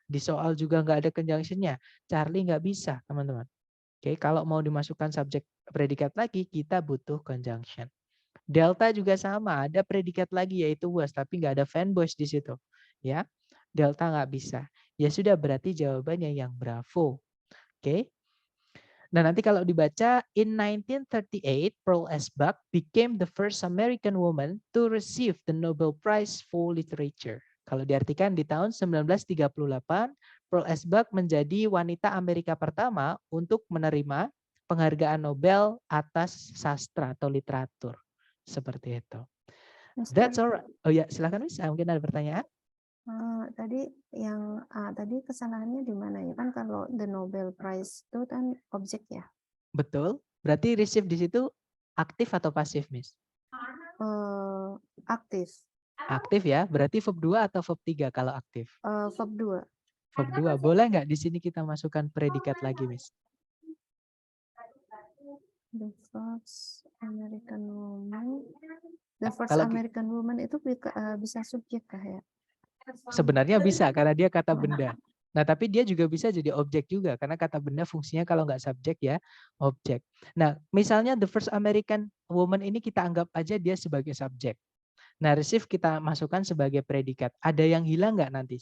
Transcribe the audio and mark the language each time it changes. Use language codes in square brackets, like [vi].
[id] Di soal juga nggak ada conjunction-nya. Charlie nggak bisa, teman-teman. Oke, kalau mau dimasukkan subjek predikat lagi, kita butuh conjunction. Delta juga sama, ada predikat lagi yaitu was, tapi nggak ada fanboys di situ. Ya, delta nggak bisa. Ya sudah, berarti jawabannya yang bravo. Oke. Nah, nanti kalau dibaca, [en] in 1938, Pearl Esbach became the first American woman to receive the Nobel Prize for Literature. [id] Kalau diartikan di tahun 1938, Pearl Esbach menjadi wanita Amerika pertama untuk menerima penghargaan Nobel atas sastra atau literatur. Seperti itu. [en] That's alright. [id] Oh ya, silakan Miss. Mungkin ada pertanyaan? Tadi yang tadi kesalahannya di mana ya? Kan kalau the Nobel Prize itu kan objek ya. Betul. Berarti receive di situ aktif atau pasif, Miss? Aktif. Aktif ya. Berarti verb 2 atau verb 3 kalau aktif? Verb 2. Verb 2. Boleh nggak di sini kita masukkan predikat lagi, Miss? [en] The first American woman. The first [id] Kalau American woman itu bisa subjek kah ya? sebenarnya bisa karena dia kata benda. Nah, tapi dia juga bisa jadi objek juga karena kata benda fungsinya kalau nggak subjek ya objek. Nah, misalnya the first American woman ini kita anggap aja dia sebagai subjek. Nah, receive kita masukkan sebagai predikat. Ada yang hilang nggak nanti?